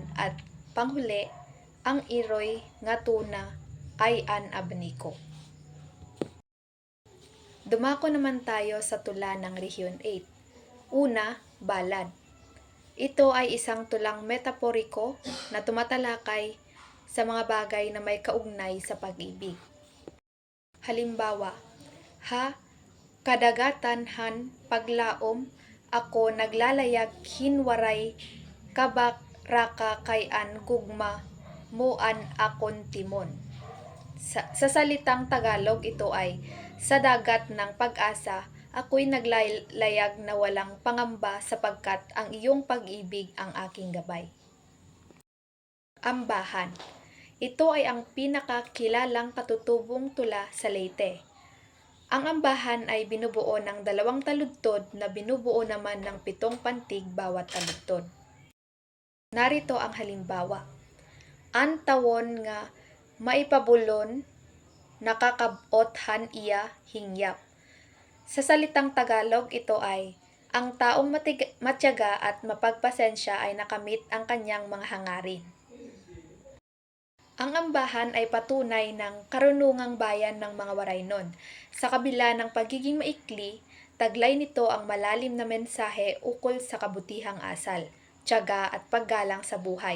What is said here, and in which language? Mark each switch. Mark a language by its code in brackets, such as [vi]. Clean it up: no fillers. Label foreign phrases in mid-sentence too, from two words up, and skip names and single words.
[tl] At panghuli, Ang Iroy nga tuna ay an abniko. Dumako naman tayo sa tula ng Region 8. Una, balad. Ito ay isang tulang metaporiko na tumatalakay sa mga bagay na may kaugnay sa pag-ibig. Halimbawa, [war] ha, kadagatan han paglaom, ako naglalayag hinwaray kabak raka kay an gugma moan akon timon. [tl] Sa salitang Tagalog, ito ay, sa dagat ng pag-asa, ako'y naglayag na walang pangamba sapagkat ang iyong pag-ibig ang aking gabay. Ambahan. Ito ay ang pinakakilalang katutubong tula sa Leyte. Ang ambahan ay binubuo ng 2 taludtod na binubuo naman ng 7 pantig bawat taludtod. Narito ang halimbawa. [war] An tawon nga maipabulon nakakabot han iya hingyap. [tl] Sa salitang Tagalog, ito ay, ang taong matyaga at mapagpasensya ay nakamit ang kanyang mga hangarin. Ang ambahan ay patunay ng karunungang bayan ng mga Waraynon. Sa kabila ng pagiging maikli, taglay nito ang malalim na mensahe ukol sa kabutihang asal, tiyaga at paggalang sa buhay.